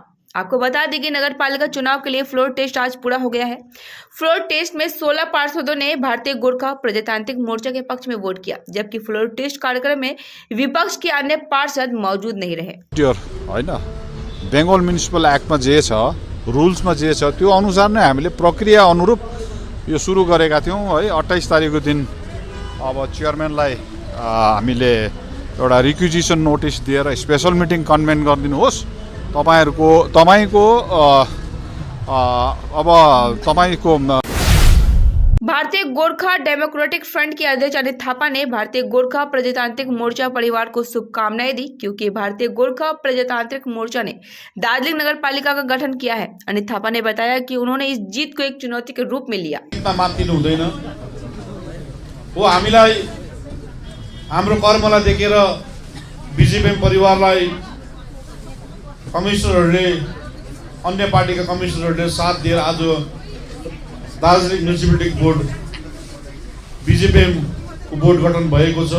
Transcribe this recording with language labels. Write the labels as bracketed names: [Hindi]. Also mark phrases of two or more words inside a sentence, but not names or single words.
[Hindi] आपको बता दें कि नगर पालिका चुनाव के लिए [English] floor test [Hindi] आज पूरा हो गया है। [English] floor test [Hindi] में 16 पार्षदों ने भारतीय गोरखा प्रजातांत्रिक मोर्चा के पक्ष में वोट किया, जबकि [English] floor test [Hindi] कार्यक्रम में विपक्ष के अन्य पार्षद मौजूद नहीं रहे। [Nepali] बेंगल म्युनिसिपल एक्टमा जे छ, रुल्समा जे छ, त्यो अनुसार नै हामीले प्रक्रिया अनुरूप यो सुरु गरेका थियौँ है। 28 तारिकको दिन अब चेयरम्यानलाई हामीले एउटा [English] requisition notice [Nepali] दिएर [English] special meeting convene [Nepali] गरिदिनुहोस्। तपाईँको [Hindi] भारतीय गोरखा डेमोक्रेटिक फ्रंट के अध्यक्ष अनित थापा ने भारतीय गोरखा प्रजातांत्रिक मोर्चा परिवार को शुभकामनाएं दी, क्योंकि भारतीय गोरखा प्रजातांत्रिक मोर्चा ने दार्जिलिंग नगर पालिका का गठन किया है। अनित थापा ने बताया कि उन्होंने इस जीत को एक चुनौती के रूप में लिया। [Nepali] हाम्रो कर्मलाई देखेर बीजेपीएम परिवारलाई कमिसनरहरूले, अन्य पार्टीका कमिसनरहरूले साथ दिएर आज दार्जिलिङ म्युनिसिपलिटी बोर्ड बीजेपीएम को बोर्ड गठन भएको छ।